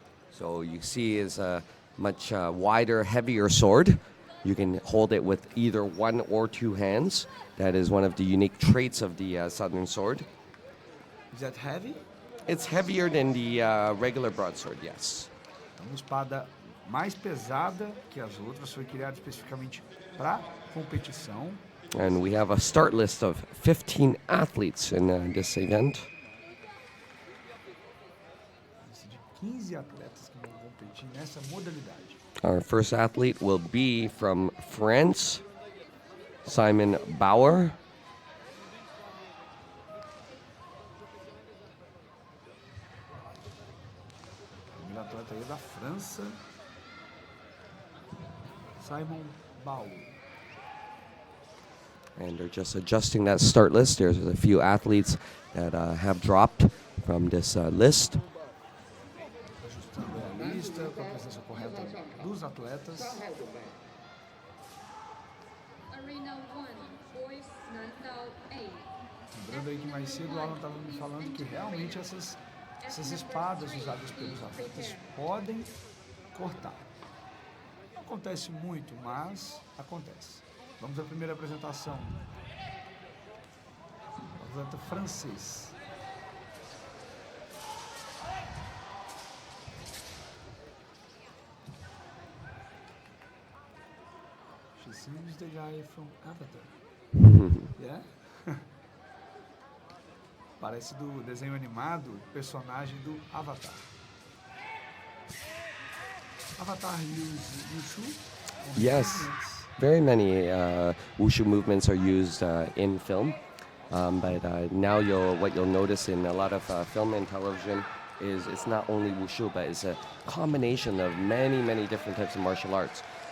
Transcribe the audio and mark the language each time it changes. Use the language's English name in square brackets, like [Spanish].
[English] So you see is a much wider, heavier sword. You can hold it with either 1 or 2 hands. That is one of the unique traits of the Southern sword. Is that heavy? It's heavier than the regular broadsword, yes. [Portuguese] É uma espada mais pesada que as outras, foi criada especificamente para competição. [English] And we have a start list of 15 athletes in this event. [Portuguese] De 15 atletas que vão competir nessa modalidade. [English] Our first athlete will be from France, Simon Bauer. [Portuguese] O primeiro atleta aí é da França, Simon Bauer. [English] And they're just adjusting that start list. There's a few athletes that have dropped from this list. [Portuguese] Ajustando a lista com a presença correta dos atletas. [English] Arena 1, boys, Nandao A. [Portuguese] Lembrando aí que mais cedo o Alan estava me falando que realmente essas espadas usadas pelos atletas podem cortar. Não acontece muito, mas acontece. Vamos à primeira apresentação. O atleta francês. [English] She seems the guy from Avatar. Yeah? [Portuguese] Parece do desenho animado, personagem do Avatar. [English] Avatar use Wushu? Yes, very many Wushu movements are used in film. But now what you'll notice in a lot of film and television is it's not only Wushu, but it's a combination of many different types of martial arts.